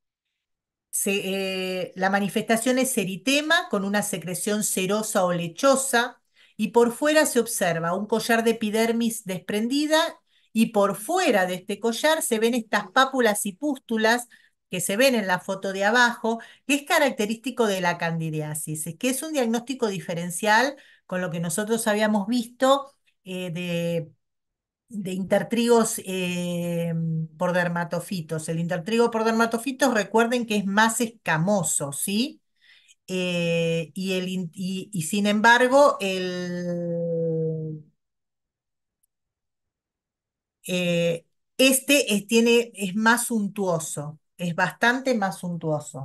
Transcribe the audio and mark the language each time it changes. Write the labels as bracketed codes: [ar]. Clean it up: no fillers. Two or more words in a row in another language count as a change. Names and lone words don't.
[es] La manifestación es eritema con una secreción cerosa o lechosa y por fuera se observa un collar de epidermis desprendida y por fuera de este collar se ven estas pápulas y pústulas que se ven en la foto de abajo, que es característico de la candidiasis, que es un diagnóstico diferencial con lo que nosotros habíamos visto de intertrigos por dermatofitos. El intertrigo por dermatofitos, recuerden que es más escamoso, ¿sí? Y sin embargo, es más suntuoso, es bastante más suntuoso.